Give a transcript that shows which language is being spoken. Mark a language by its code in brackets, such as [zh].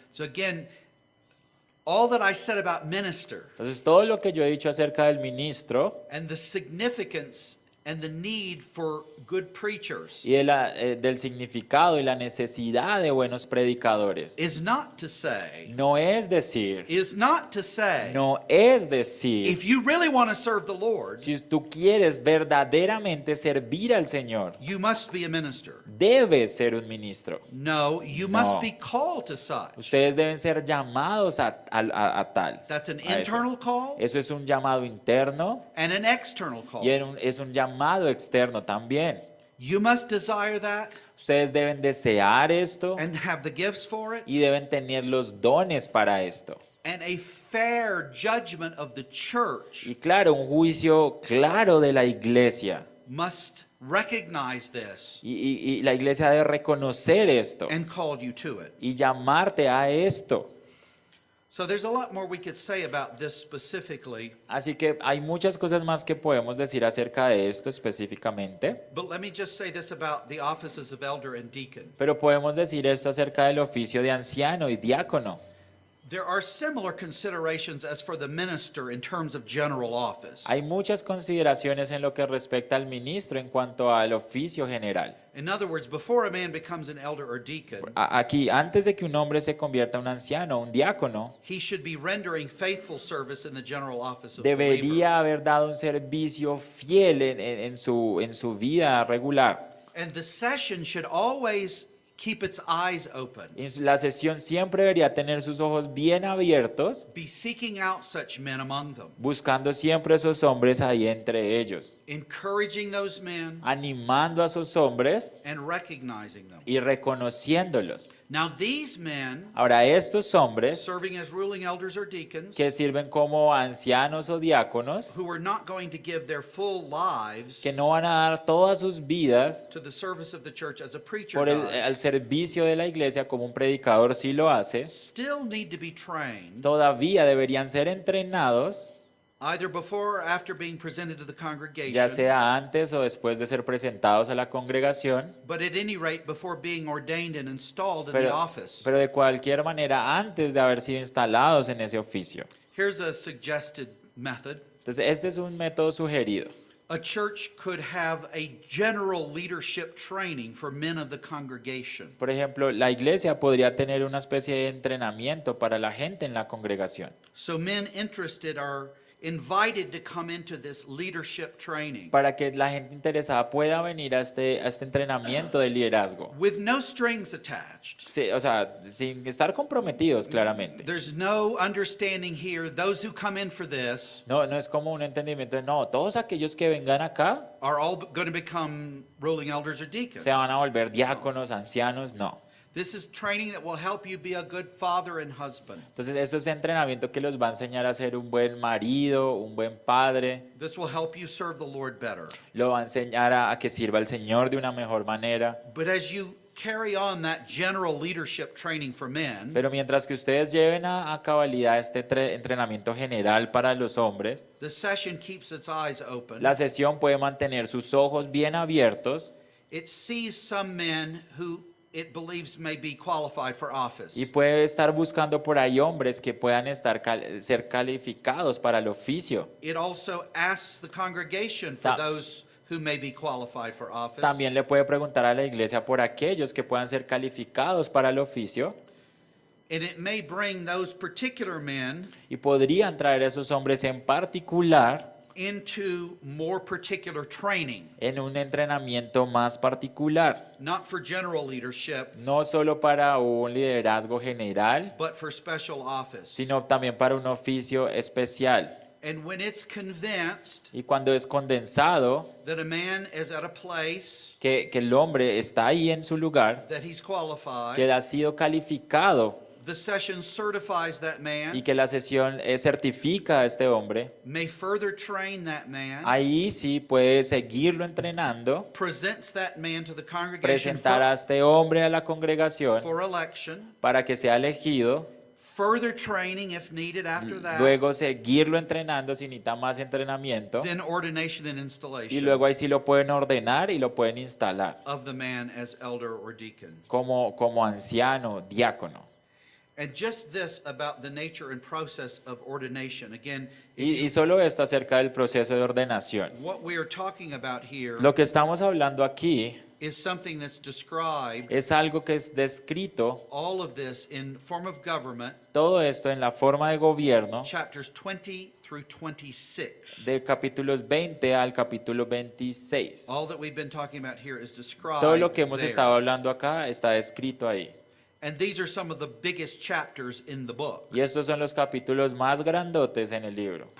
[en] So again, all that I said about minister [es] Entonces todo lo que yo he dicho acerca del ministro [en] and the significance and the need for good preachers [es] y del significado y la necesidad de buenos predicadores. [en] is not to say, [es] No es decir, no es decir, [en] if you really want to serve the Lord, [es] si tú quieres verdaderamente servir al Señor, [en] you must be a minister. [es] debes ser un ministro. [en] No, you [es] No. [en] must be called to such. [es] Ustedes deben ser llamados a tal. [en] That's an [es] a eso. [en] internal call [es] Eso es un llamado interno [en] and an external call. [es] y es un llamado externo también. [en] You must desire that [es] Ustedes deben desear esto [en] and have the gifts for it, [es] y deben tener los dones para esto. [en] and a fair judgment of the church [es] Y claro, un juicio claro de la iglesia. [en] must recognize this [es] Y la iglesia debe reconocer esto [en] and call you to it. [es] y llamarte a esto. [en] So there's a lot more we could say about this specifically, [es] Así que hay muchas cosas más que podemos decir acerca de esto específicamente, [en] but let me just say this about the offices of elder and deacon. [es] pero podemos decir esto acerca del oficio de anciano y diácono. [en] There are similar considerations as for the minister in terms of general office. [es] Hay muchas consideraciones en lo que respecta al ministro en cuanto al oficio general. [en] In other words, before a man becomes an elder or deacon, [es] Aquí, antes de que un hombre se convierta en un anciano, un diácono, [en] he should be rendering faithful service in the general office of the believer. [es] debería haber dado un servicio fiel en su vida regular. [en] And the session should always keep its eyes open, [es] Y la sesión siempre debería tener sus ojos bien abiertos, [en] be seeking out such men among them, [es] buscando siempre esos hombres ahí entre ellos, [en] encouraging those men [es] animando a esos hombres [en] and recognizing them. [es] y reconociéndolos. [en] Now these men, [es] Ahora, estos hombres [en] serving as ruling elders or deacons, [es] que sirven como ancianos o diáconos, [en] who are not going to give their full lives [es] que no van a dar todas sus vidas [en] to the service of the church as a preacher [es] al [en] does, [es] servicio de la iglesia como un predicador sí lo hace, [en] still need to be trained [es] todavía deberían ser entrenados, [en] either before or after being presented to the [es] ya [en] congregation, [es] sea antes o después de ser presentados a la congregación, [en] but at any rate before being ordained and installed in the office. [es] pero de cualquier manera antes de haber sido instalados en ese oficio. [en] Here's a suggested method. [es] Entonces, este es un método sugerido. [en] A church could have a general leadership training for men of the congregation. [es] Por ejemplo, la iglesia podría tener una especie de entrenamiento para la gente en la congregación, [en] So men interested are invited to come into this leadership training [es] para que la gente interesada pueda venir a este entrenamiento de liderazgo. [en] with no strings attached. [es] Sí, o sea, sin estar comprometidos claramente. [en] There's no understanding here. Those who come in for this [es] No es como un entendimiento de, no, todos aquellos que vengan acá [en] are all going to become ruling elders or deacons. [es] se van a volver diáconos, ancianos, no. [en] This is training that will help you be a good father and husband. [es] Entonces, eso es entrenamiento que los va a enseñar a ser un buen marido, un buen padre, [en] This will help you serve the Lord better. [es] lo va a enseñar a que sirva al Señor de una mejor manera. [en] But as you carry on that general leadership training for men, [es] Pero mientras que ustedes lleven a cabalidad este entrenamiento general para los hombres, [en] the session keeps its eyes open. [es] la sesión puede mantener sus ojos bien abiertos [en] It sees some men who it believes may be qualified for office. [es] y puede estar buscando por ahí hombres que puedan ser calificados para el oficio. [en] It also asks the congregation for Ta- those who may be qualified for office. [es] También le puede preguntar a la iglesia por aquellos que puedan ser calificados para el oficio [en] And it may bring those particular men [es] y podrían traer a esos hombres en particular [en] into more particular training, [es] en un entrenamiento más particular, [en] not for general leadership, [es] no solo para un liderazgo general, [en] but for special office. [es] sino también para un oficio especial. [en] And when it's convinced [es] Y cuando es condensado, [en] that a man is at a place [es] que el hombre está ahí en su lugar, [en] that he's qualified, [es] que ha sido calificado [en] the session certifies that [es] y [en] man, [es] que la sesión certifica a este hombre, [en] may further train that man, [es] ahí sí puede seguirlo entrenando, [en] presents that man to the congregation [es] presentar a este hombre a la congregación [en] for election, [es] para que sea elegido, [en] further training if needed after that, [es] luego seguirlo entrenando si necesita más entrenamiento [en] then ordination and [es] y [en] installation [es] luego ahí sí lo pueden ordenar y lo pueden instalar [en] of the man as elder or deacon. [es] como anciano, diácono. [en] And just this about the nature and process of ordination. Again, [es] Y solo esto acerca del proceso de ordenación. [en] what we are talking about here [es] Lo que estamos hablando aquí [en] is something that's described, [es] es algo que es descrito, [en] all of this in form of government, [es] todo esto en la forma de gobierno, [en] chapters 20 through 26. [es] de capítulos 20 al capítulo 26. [en] All that we've been talking about here is described [es] Todo lo que hemos [en] there. [es] estado hablando acá está descrito ahí. [en] And these are some of the biggest chapters in the book, [es] Y estos son los capítulos más grandotes en el libro.